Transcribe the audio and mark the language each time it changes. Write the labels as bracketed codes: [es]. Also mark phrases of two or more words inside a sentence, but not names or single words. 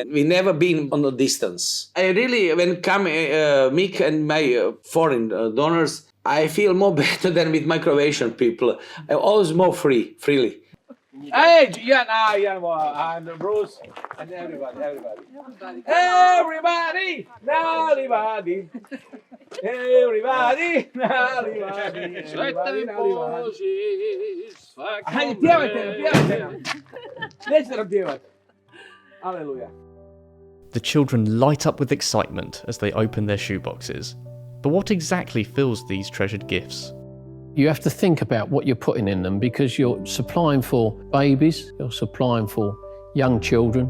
[en] We never been on a distance. I really, when come Mick and my foreign donors, I feel more better than with my Croatian people. I'm always more freely. Hey, Jan, and Bruce, and everybody. Everybody, [hr] Hajde, pjevajte. Nećete nam pjevati. [en] Hallelujah. The children light up with excitement as they open their shoeboxes. But what exactly fills these treasured gifts? You have to think about what you're putting in them because you're supplying for babies, you're supplying for young children.